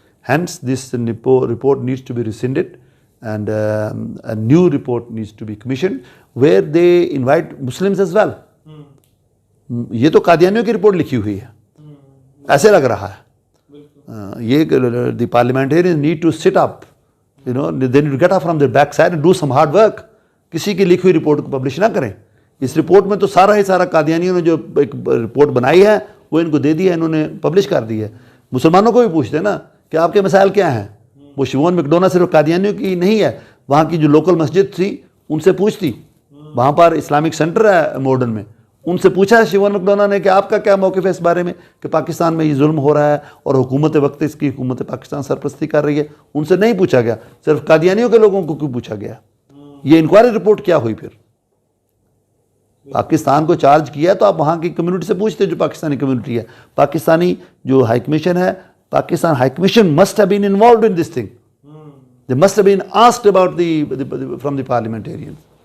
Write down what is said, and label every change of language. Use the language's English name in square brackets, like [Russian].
[English] Hence, this report needs to be rescinded and a new report needs to be commissioned where they invite Muslims as well. [Urdu] یہ تو قادیانیوں کی report لکھی ہوئی ہے، ایسے لگ رہا ہے. [English] یہ the parliamentarians need to sit up, they need to get up from their backside and do some hard work. [Urdu] کسی کی لکھی ہوئی رپورٹ کو پبلش نہ کریں. اس رپورٹ میں تو سارا قادیانیوں نے جو ایک رپورٹ بنائی ہے وہ ان کو دے دی ہے، انہوں نے پبلش کر دی ہے. مسلمانوں کو بھی پوچھتے ہیں نا کہ آپ کے مسائل کیا ہیں. وہ شیوون میکڈونا صرف قادیانیوں کی نہیں ہے، وہاں کی جو لوکل مسجد تھی ان سے پوچھتی، وہاں پر اسلامک سینٹر ہے ماڈرن میں، ان سے پوچھا ہے شیوون میکڈونا نے کہ آپ کا کیا موقف ہے اس بارے میں کہ پاکستان میں یہ ظلم ہو رہا ہے اور حکومت وقت اس کی حکومت پاکستان سرپرستی کر رہی ہے. ان سے نہیں پوچھا گیا، صرف قادیانیوں کے لوگوں کو کیوں پوچھا گیا؟ یہ انکوائری رپورٹ کیا ہوئی؟ پھر پاکستان کو چارج کیا تو آپ وہاں کی کمیونٹی سے پوچھتے جو پاکستانی کمیونٹی ہے. پاکستانی جو ہائی کمیشن ہے، Pakistan high commission [English] must have been involved in this thing. They must have been asked about from the parliamentarians.